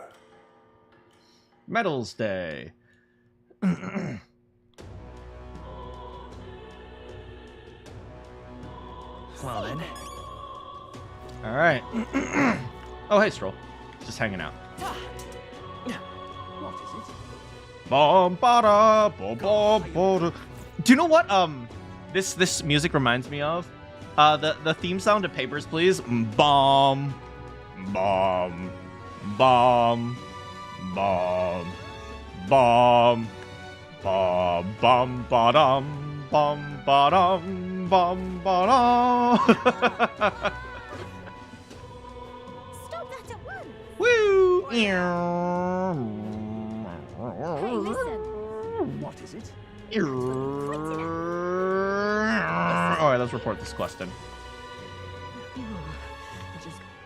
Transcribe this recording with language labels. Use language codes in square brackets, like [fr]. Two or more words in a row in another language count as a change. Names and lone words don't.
[en] Medals Day. well then. Alright. Oh, hey, Stroll. Just hanging out. What is it? Bom, ba-da, bom, bom, ba-da. Do you know what this music reminds me of? The theme sound to Papers, Please. Bomb, bomb, bomb, bomb, bomb, bomb, bum, ba-dum, bum, ba-dum, bum, ba-dum. Stop that at once. Woo! Hey, listen. What is it? Alright, let's report this quest then. just